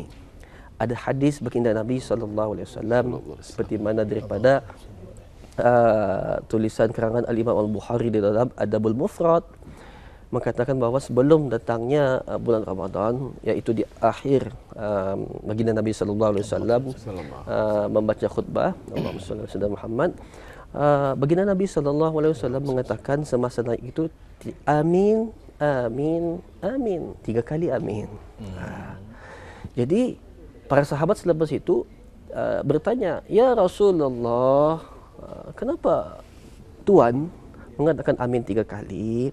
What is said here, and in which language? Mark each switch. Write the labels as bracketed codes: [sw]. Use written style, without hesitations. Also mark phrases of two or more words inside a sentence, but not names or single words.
[ms] Ada hadis baginda Nabi [ar] صلى الله عليه وسلم [ms] seperti mana daripada tulisan karangan Al-Imam Al-Bukhari di dalam Adabul Mufrad mengatakan bahawa sebelum datangnya bulan Ramadan, iaitu di akhir baginda Nabi [ar] صلى الله عليه وسلم [ms] membaca khutbah [ar] اللهم صل على سيدنا محمد, [ms] baginda Nabi [ar] صلى الله عليه وسلم [ms] mengatakan semasa naik itu amin amin amin 3 kali amin. Jadi para sahabat selepas itu bertanya, [ar] "يا رسول الله, [ms] kenapa Tuan mengatakan amin 3 kali?"